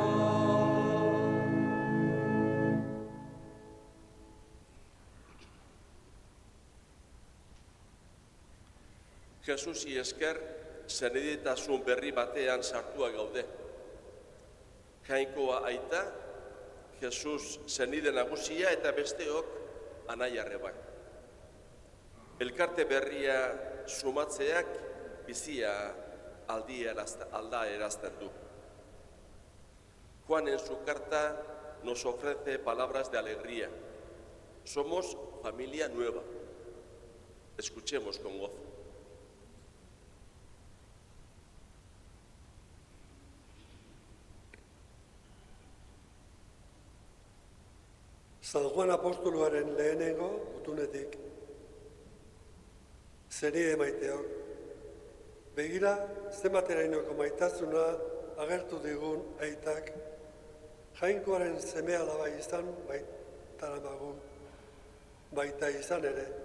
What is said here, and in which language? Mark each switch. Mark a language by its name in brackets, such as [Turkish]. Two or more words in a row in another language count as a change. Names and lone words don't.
[Basque] Jesusi esker, zeniditasun berri batean sartua gaude. Jainkoa aita, Jesus zenide nagusia eta besteok anaiarreba. Elkarte berria sumatzeak bizia alda erazten du. [Spanish] Juan en su carta nos ofrece palabras de alegría. Somos familia nueva. Escuchemos con gozo. [Basque] San Juan apostoluaren lehenengo gutunetik. Zenide maiteok, begira zenbaterainoko maitasuna agertu digun aitak, jainkoaren seme alaba izan baitaramagu, baita izan ere.